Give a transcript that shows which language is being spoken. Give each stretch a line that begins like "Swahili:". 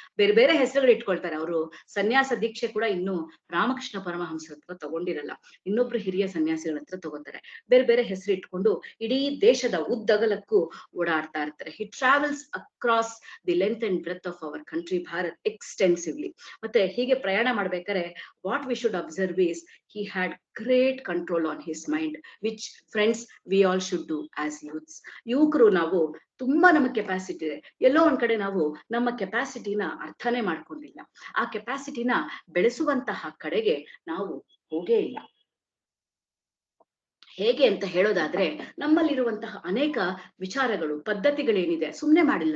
Kannada: ಬೇರೆ ಬೇರೆ ಹೆಸರುಗಳು ಇಟ್ಕೊಳ್ತಾರೆ. ಅವರು ಸನ್ಯಾಸ ದೀಕ್ಷೆ ಕೂಡ ಇನ್ನು ರಾಮಕೃಷ್ಣ ಪರಮಹಂಸರ ಹತ್ರ ತಗೊಂಡಿರಲ್ಲ, ಇನ್ನೊಬ್ರು ಹಿರಿಯ ಸನ್ಯಾಸಿಗಳ ಹತ್ರ ತಗೋತಾರೆ. ಬೇರೆ ಬೇರೆ ಹೆಸರು ಇಟ್ಕೊಂಡು ಇಡೀ ದೇಶದ ಉದ್ದಗಲಕ್ಕೂ ಓಡಾಡ್ತಾ ಇರ್ತಾರೆ.
English: He travels across the length and breadth of our country Bharat extensively.
Kannada: ಮತ್ತೆ ಹೀಗೆ ಪ್ರಯಾಣ ಮಾಡ್ಬೇಕಾದ್ರೆ
English: What we should observe is he had great control on his mind, which friends we all should do as youths.
Kannada: ಯುವಕರು ನಾವು ತುಂಬಾ ನಮ್ಮ ಕೆಪಾಸಿಟಿ ಇದೆ, ಎಲ್ಲೋ ಒಂದ್ ಕಡೆ ನಾವು ನಮ್ಮ ಕೆಪಾಸಿಟಿನ ಅರ್ಥನೇ ಮಾಡ್ಕೊಂಡಿಲ್ಲ. ಆ ಕೆಪಾಸಿಟಿನ ಬೆಳೆಸುವಂತಹ ಕಡೆಗೆ ನಾವು ಹೋಗೇ ಇಲ್ಲ. ಹೇಗೆ ಅಂತ ಹೇಳೋದಾದ್ರೆ, ನಮ್ಮಲ್ಲಿರುವಂತಹ ಅನೇಕ ವಿಚಾರಗಳು, ಪದ್ಧತಿಗಳೇನಿದೆ ಸುಮ್ನೆ ಮಾಡಿಲ್ಲ.